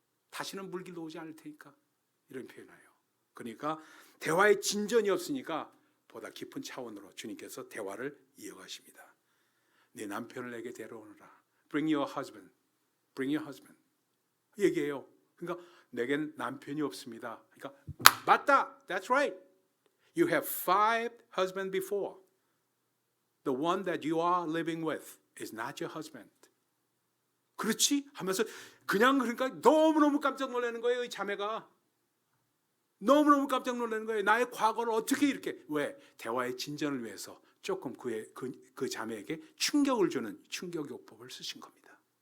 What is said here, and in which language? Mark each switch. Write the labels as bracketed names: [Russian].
[Korean] 다시는 물길로 오지 않을 테니까 이런 표현이에요. 그러니까 대화의 진전이 없으니까 보다 깊은 차원으로 주님께서 대화를 이어가십니다. 네 남편을 내게 데려오너라. [English] Bring your husband. [Korean] 얘기해요. 그러니까 내겐 남편이 없습니다. 그러니까 맞다. [English] That's right. You have 5 husbands before. The one that you are living with is not your husband. [Korean] 그렇지? 하면서 그냥 그러니까 너무너무 깜짝 놀라는 거예요. 이 자매가. 너무너무 깜짝 놀라는 거예요. 나의 과거를 어떻게 이렇게 왜? 대화의 진전을 위해서 조금 그 자매에게 충격을 주는 충격요법을 쓰신 겁니다.